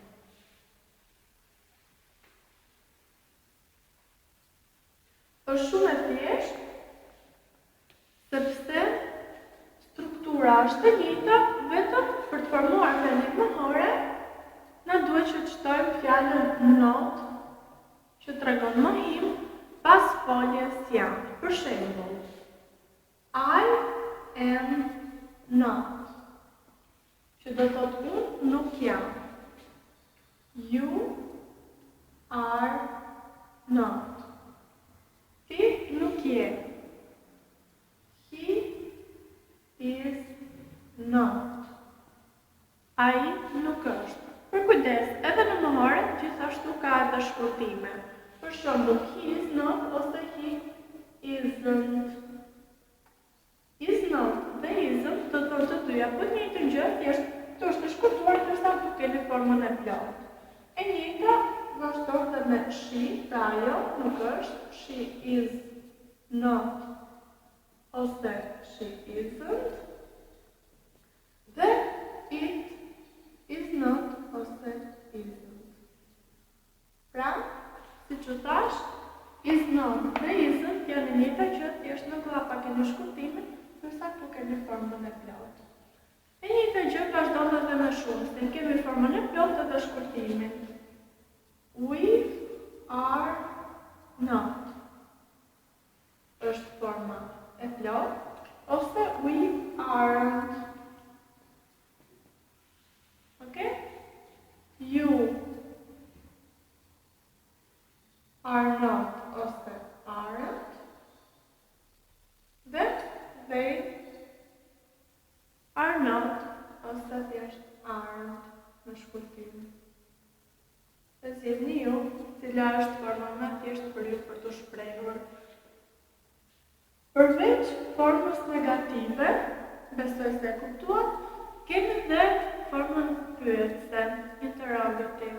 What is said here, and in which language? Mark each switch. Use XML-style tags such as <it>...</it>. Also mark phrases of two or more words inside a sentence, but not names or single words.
<sq>Është shumë e thjeshtë, sepse struktura është e njëjta, vetëm për të formuar fjalit mohore, na duhet që të shtojmë fjalën not, që tregon mohim, pas foljes jam. Për shembull,</sq> <en>I am not,</en> <sq>që do të thotë unë nuk jam.</sq> <en>You are not.</en> <sq>Ti nuk je.</sq> <en>He is not.</en> <sq>Ai nuk është. Për kujdes, edhe në mohore, gjithashtu ka edhe shkurtime. Për shembull,</sq> <en>he is not ose he isn't. Is not</en> <sq>dhe isn't do të thonë të dyja, po të njëjtën gjë, thjesht këtu është e shkurtuar ndërsa këtu keni formën e plotë. E njëjta vazhdon dhe me she, pra ajo nuk është,</sq> <en>she is not ose she isn't. Dhe it is not ose isn't.</en> <sq>Pra, si që thash,</sq> <en>is not</en> <sq>dhe isn't janë e njëjta gjë, thjesht në klapa keni shkurtimin, ndërsa këtu keni formën e plotë. E njëjta gjë vazhdon edhe me shumës, ne kemi formën e plotë dhe shkurtimin.</sq> <en>We are not.</en> <sq>Është forma e plotë, ose</sq> <en>we aren't. Okay? You are not ose aren't.</en> <sq>Dhe</sq> <en>they are not</en> <sq>ose thjesht aren't në shkurtim. E zgjidhni ju, cila është forma më e thjeshtë për ju për të shprehur. Përveç formës negative, besoj se e kuptuat, kemi dhe formën pyetëse, interrogative.</sq>